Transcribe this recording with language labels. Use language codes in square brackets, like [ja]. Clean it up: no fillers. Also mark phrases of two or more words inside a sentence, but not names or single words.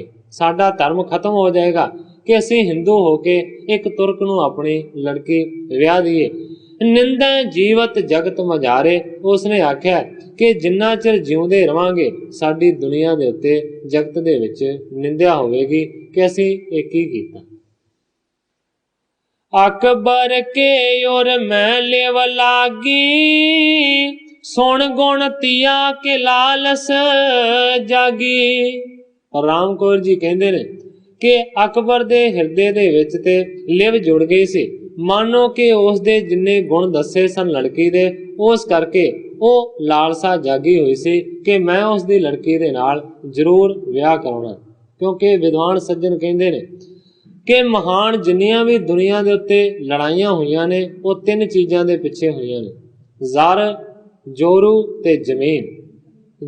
[pa] ਸਾਡਾ ਧਰਮ ਖ਼ਤਮ ਹੋ ਜਾਏਗਾ ਕਿ ਅਸੀਂ ਹਿੰਦੂ ਹੋਕੇ ਇੱਕ ਤੁਰਕ ਨੂੰ ਆਪਣੀ ਲੜਕੀ ਵਿਆਹ ਦੇਈਏ। [hi] निंदा जीवत जगत मझारे, [pa] ਉਸਨੇ ਆਖਿਆ ਕਿ ਜਿੰਨਾ ਚਿਰ ਜਿਉਂਦੇ ਰਹਾਂਗੇ ਸਾਡੀ ਦੁਨੀਆ ਦੇ ਉੱਤੇ ਜਗਤ ਦੇ ਵਿੱਚ ਨਿੰਦਿਆ ਹੋਵੇਗੀ ਕਿ ਅਸੀਂ ਇਹ ਕੀ ਕੀਤਾ। [hi] अकबर के ओर मैं लेव लागी, सुन गुण तिया के लालस जागी। [pa] ਰਾਮ ਕੌਰ ਜੀ ਕਹਿੰਦੇ ਨੇ ਕਿ ਅਕਬਰ ਦੇ ਹਿਰਦੇ ਦੇ ਵਿੱਚ ਤੇ ਲਿਵ ਜੁੜ ਗਈ ਸੀ, ਮਾਨੋ ਕਿ ਉਸ ਦੇ ਜਿੰਨੇ ਗੁਣ ਦੱਸੇ ਸਨ ਲੜਕੀ ਦੇ, ਉਸ ਕਰਕੇ ਉਹ ਲਾਲਸਾ ਜਾਗੀ ਹੋਈ ਸੀ ਕਿ ਮੈਂ ਉਸ ਦੀ ਲੜਕੀ ਦੇ ਨਾਲ ਜ਼ਰੂਰ ਵਿਆਹ ਕਰਾਉਣਾ। ਕਿਉਂਕਿ ਵਿਦਵਾਨ ਸੱਜਣ ਕਹਿੰਦੇ ਨੇ ਕਿ ਮਹਾਨ ਜਿੰਨੀਆਂ ਵੀ ਦੁਨੀਆ ਦੇ ਉੱਤੇ ਲੜਾਈਆਂ ਹੋਈਆਂ ਨੇ ਉਹ ਤਿੰਨ ਚੀਜ਼ਾਂ ਦੇ ਪਿੱਛੇ ਹੋਈਆਂ ਨੇ, ਜ਼ਰ, ਜੋਰੂ ਤੇ ਜ਼ਮੀਨ।